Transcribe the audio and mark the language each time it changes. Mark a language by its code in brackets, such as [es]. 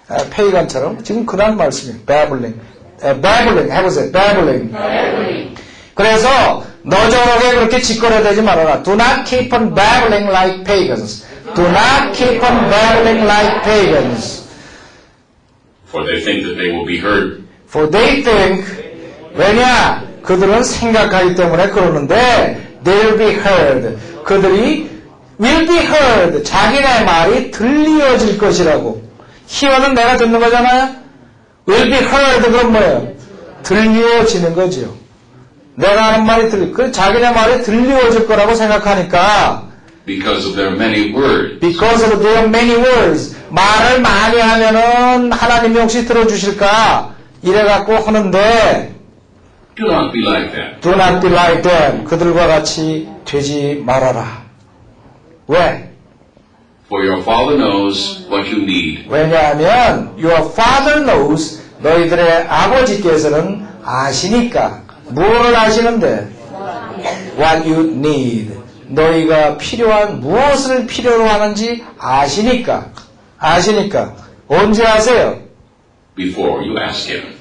[ko] 페이간처럼 지금 그런 말씀이에요. 배불링 해보세요. 배불링. 그래서 너저럽게 그렇게 짓거려대지 말아라. [en] Do not keep on babbling like pagans. Do not keep on babbling like pagans. For they think that they will be heard. For they think [ko] 왜냐? 그들은 생각하기 때문에 그러는데 [en] they'll be heard. [ko] 그들이 [en] will be heard. [ko] 자기네 말이 들려질 것이라고. hear는 내가 듣는 거잖아요. [en] will be heard [ko] 그건 뭐예요? 들려지는 거지요. 내가 하는 말이 자기네 말이 들려질 거라고 생각하니까 [en] Because of their many words. Because of their many words. [ko] 말을 많이 하면은 하나님이 혹시 들어주실까? 이래갖고 하는데 [en] Do not be like that. Do not be like them. [ko] 그들과 같이 되지 말아라. 왜? [en] For your Father knows what you need. [ko] 왜냐하면 [en] your Father knows [ko] 너희들의 아버지께서는 아시니까. 무엇을 아시는데? [en] What you need. [ko] 너희가 필요한 무엇을 필요로 하는지 아시니까. 아시니까. 언제 아세요? [en] Before you ask him.